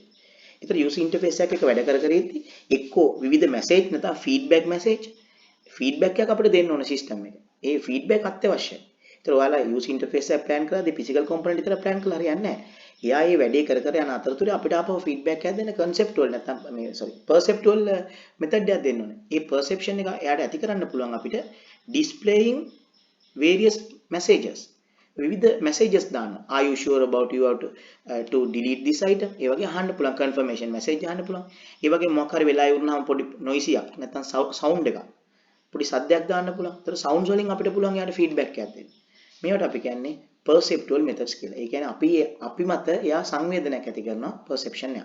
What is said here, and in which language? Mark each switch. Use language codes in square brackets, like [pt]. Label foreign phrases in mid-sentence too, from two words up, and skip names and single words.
[si] ඒතර [en] user interface [si] එකක් එක්ක වැඩ කර ඉද්දි එක්කෝ විවිධ message නැත්නම් feedback එකක් අපිට දෙන්න ඕන system එක. ඒ feedback අත්‍යවශ්‍යයි. ඒතර ඔයාලා [en] user interface [si] එක plan කරද්දී [en] physical component [si] විතර plan කරලා හරියන්නේ නැහැ. එයා මේ වැඩේ කර යන අතරතුරේ අපිට ආපහු feedback එකක් දෙන්න conceptual නැත්නම් [en] perceptual method [si] එකක් දෙන්න ඕනේ. ඒ perception එක එයාට ඇති කරන්න පුළුවන් අපිට [en] displaying various messages. [si] විවිධ messages දානවා. [en] Are you sure about you have to delete this item? [si] ඒ වගේ අහන්න පුළුවන් [en] confirmation message [si] අහන්න පුළුවන්. ඒ වගේ මොකක් හරි වෙලා ඉවරනම පොඩි noise එකක් නැත්නම් sound එකක්. පොඩි සද්දයක් දාන්න පුළුවන්. ඒතර sounds වලින් අපිට පුළුවන් යාට feedback එකක් දෙන්න. මේවට අපි කියන්නේ [en] perceptual methods [si] කියලා. ඒ කියන්නේ අපි මත එයා සංවේදනයක් ඇති කරනවා perception එක.